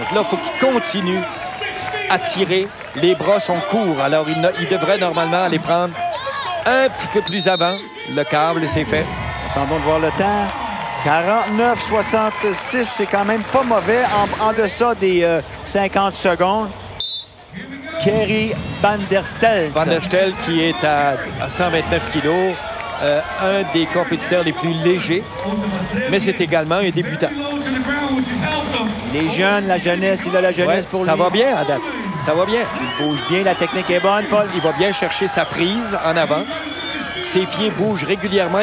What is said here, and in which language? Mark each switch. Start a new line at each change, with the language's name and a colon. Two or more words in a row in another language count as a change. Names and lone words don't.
French: Là, il faut qu'il continue à tirer. Les bras sont courts, alors il devrait normalement aller prendre un petit peu plus avant. Le câble, c'est fait. Attendons de voir le temps. 49,66, c'est quand même pas mauvais en deçà des 50 secondes. Kerry Van der Stelt. Van der Stelt qui est à 129 kilos, un des compétiteurs les plus légers, mais c'est également un débutant. Les jeunes, la jeunesse, il a la jeunesse pour lui. Ça va bien à date. Ça va bien. Il bouge bien, la technique est bonne, Paul. Il va bien chercher sa prise en avant. Ses pieds bougent régulièrement.